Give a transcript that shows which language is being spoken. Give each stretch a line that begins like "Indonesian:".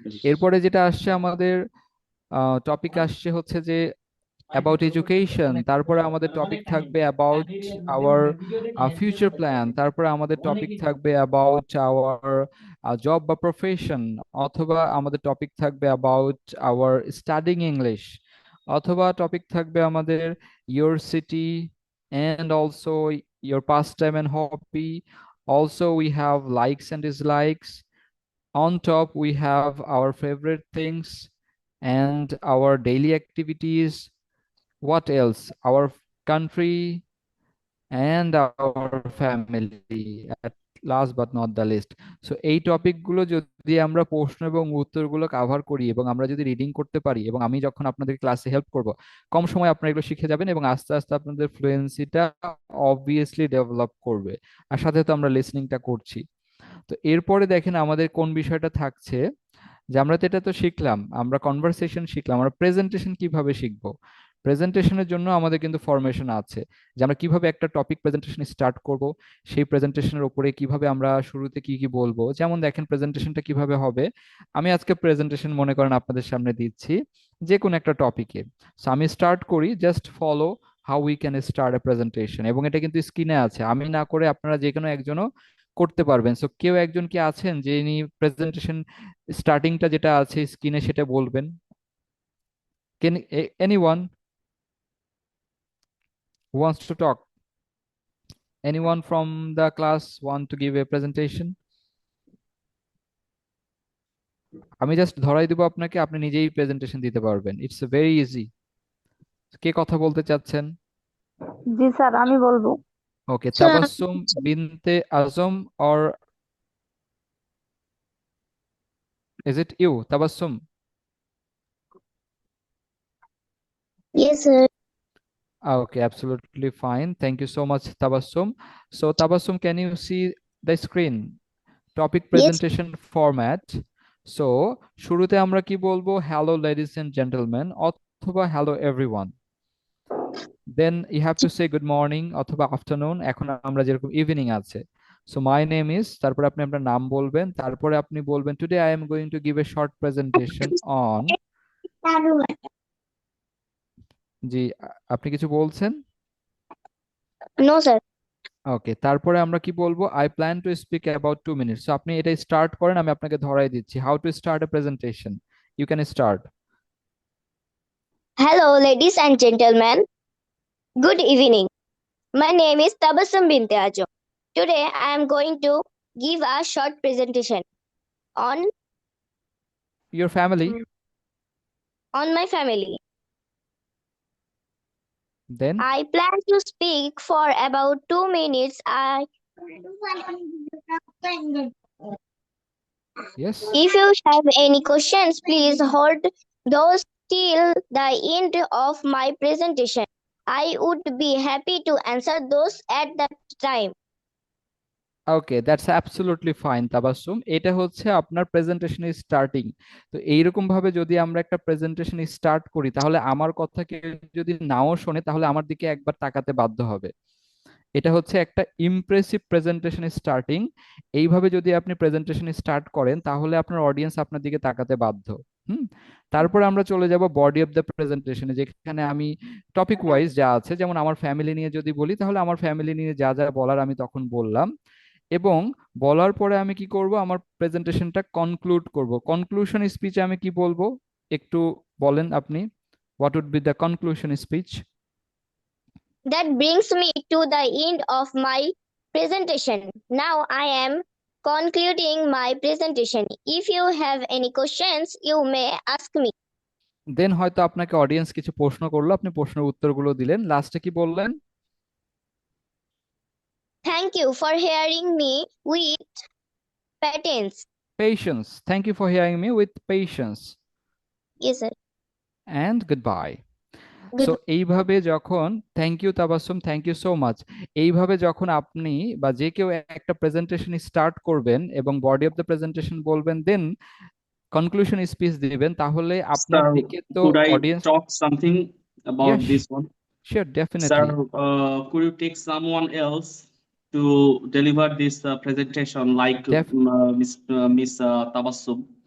Bangla: এরপরে যেটা আসছে আমাদের টপিক আসছে হচ্ছে যে অ্যাবাউট এডুকেশন, তারপরে আমাদের টপিক থাকবে
English: about our future plan,
Bangla: তারপরে আমাদের টপিক থাকবে অ্যাবাউট আওয়ার জব বা প্রফেশন, অথবা আমাদের টপিক থাকবে অ্যাবাউট আওয়ার স্টাডিং ইংলিশ, অথবা টপিক থাকবে আমাদের your city
English: and also your pastime and hobby. Also we have likes and dislikes. On top we have our favorite things and our daily activities. What else? Our country and our family, at last but not the least.
Bangla: So এই topic গুলো যদি আমরা প্রশ্ন এবং উত্তরগুলো cover করি এবং আমরা যদি রিডিং করতে পারি, এবং আমি যখন আপনাদের ক্লাসে হেল্প করব, কম সময় আপনারা এগুলো শিখে যাবেন এবং আস্তে আস্তে আপনাদের ফ্লুয়েন্সিটা অবভিয়াসলি ডেভেলপ করবে। আর সাথে তো আমরা লিসনিংটা করছি। তো এরপরে দেখেন আমাদের কোন বিষয়টা থাকছে, যে আমরা তো এটা তো শিখলাম, আমরা কনভারসেশন শিখলাম, আমরা প্রেজেন্টেশন কিভাবে শিখবো। প্রেজেন্টেশনের জন্য আমাদের কিন্তু ফরমেশন আছে, যে আমরা কিভাবে একটা টপিক প্রেজেন্টেশন স্টার্ট করব, সেই প্রেজেন্টেশনের উপরে কিভাবে আমরা শুরুতে কি কি বলবো। যেমন দেখেন প্রেজেন্টেশনটা কিভাবে হবে, আমি আজকে প্রেজেন্টেশন মনে করেন আপনাদের সামনে দিচ্ছি যে কোনো একটা টপিকে। সো আমি স্টার্ট করি,
English: just follow how we can start a presentation,
Bangla: এবং এটা কিন্তু স্ক্রিনে আছে, আমি না করে আপনারা যে কোনো একজনও করতে পারবেন। সো কেউ একজন কি আছেন যে ইনি প্রেজেন্টেশন স্টার্টিংটা যেটা আছে স্ক্রিনে সেটা বলবেন?
English: Can anyone who wants to talk? Anyone from the class want to give a presentation?
Bangla: আমি জাস্ট ধরাই দিব আপনাকে, আপনি নিজেই প্রেজেন্টেশন দিতে পারবেন।
English: It's very easy.
Bangla: কে কথা বলতে চাচ্ছেন? জি স্যার, আমি বলবো।
English: Okay, Tabassum Binte Azam, or is it you, Tabassum? Yes, sir. Okay, absolutely fine. Thank you so much, Tabassum. So, Tabassum, can you see the screen? Topic Yes. presentation format.
Bangla: So, শুরুতে আমরা কি বলবো?
English: Hello, ladies and gentlemen,
Bangla: অথবা
English: hello everyone. Then you have to say good morning অথবা afternoon.
Bangla: এখন আমরা যেরকম evening আছে।
English: So, my name is,
Bangla: তারপরে আপনি আপনার নাম বলবেন, তারপরে আপনি বলবেন
English: today I am going to give a short presentation on,
Bangla: জি আপনি কিছু বলছেন?
English: No, sir.
Bangla: ওকে, তারপরে আমরা কি বলবো?
English: I plan to speak about 2 minutes।
Bangla: So আপনি এটা স্টার্ট করেন, আমি আপনাকে ধরাই দিচ্ছি
English: How to start a presentation. You can start. Hello, ladies and gentlemen. Good evening. My name is Tabassum Binte Ajo. Today, I am going to give a short presentation on Your family, my family. then I plan to speak for about 2 minutes. yes. If you have any questions, please hold those till the end of my presentation. I would be happy to answer those at that time.
Bangla: Okay,
English: that's absolutely fine
Bangla: Tabassum. এটা হচ্ছে আপনার presentation starting. তো এইরকম ভাবে যদি আমরা একটা presentation start করি, তাহলে আমার কথা কেউ যদি নাও শোনে, তাহলে আমার দিকে একবার তাকাতে বাধ্য হবে। এটা হচ্ছে একটা ইমপ্রেসিভ প্রেজেন্টেশন স্টার্টিং। এইভাবে যদি আপনি প্রেজেন্টেশন স্টার্ট করেন, তাহলে আপনার অডিয়েন্স আপনার দিকে তাকাতে বাধ্য। হুম। তারপর আমরা চলে যাব বডি অফ দ্য প্রেজেন্টেশনে, যেখানে আমি টপিক ওয়াইজ যা আছে, যেমন আমার ফ্যামিলি নিয়ে যদি বলি, তাহলে আমার ফ্যামিলি নিয়ে যা যা বলার আমি তখন বললাম, এবং বলার পরে আমি কি করব, আমার প্রেজেন্টেশনটা কনক্লুড করব। কনক্লুশন স্পিচে আমি কি বলবো, একটু বলেন আপনি,
English: What would be the conclusion speech? That brings me to the end of my presentation. Now I am concluding my presentation. If you have any questions, you may ask me.
Bangla: দেন হয়তো আপনাকে audience কিছু প্রশ্ন করলো, আপনি প্রশ্নের উত্তরগুলো দিলেন, লাস্টে কি বললেন?
English: Thank you for hearing me with patience. Patience, thank you for hearing me with patience, Yes, sir. And goodbye. So Good.
Bangla: এইভাবে যখন, thank you Tabassum,
English: Thank you so much.
Bangla: এইভাবে যখন আপনি বা যে কেউ একটা প্রেজেন্টেশন স্টার্ট করবেন এবং বডি অফ দ্য প্রেজেন্টেশন বলবেন, দেন কনক্লুশন স্পিচ দিবেন, তাহলে আপনার
English: Sir,
Bangla: দিকে তো
English: could I
Bangla: audience,
English: talk something about yes, this one? Sure, Sir, definitely. could you take someone else to deliver this presentation like Miss Tabassum?